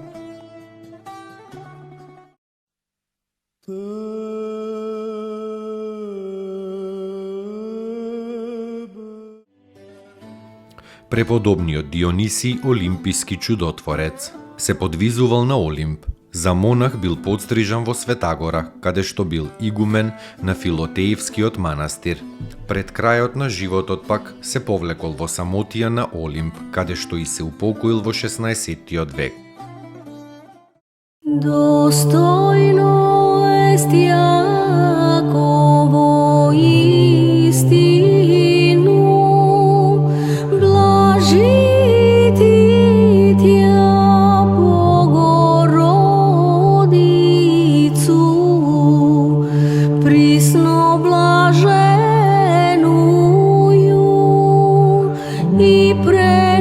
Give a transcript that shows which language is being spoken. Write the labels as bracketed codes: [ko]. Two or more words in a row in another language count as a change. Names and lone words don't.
[mk] Преподобниот Дионисий, олимписки чудотворец, се подвизувал на Олимп. За монах бил подстрижан во Светагора, каде што бил игумен на Филотеевскиот манастир. Пред крајот на животот пак се повлекол во самотија на Олимп, каде што и се упокоил во 16 век. [cu] Достойно ест Јаково истину, блажити тя Богородицу, присно блаженную и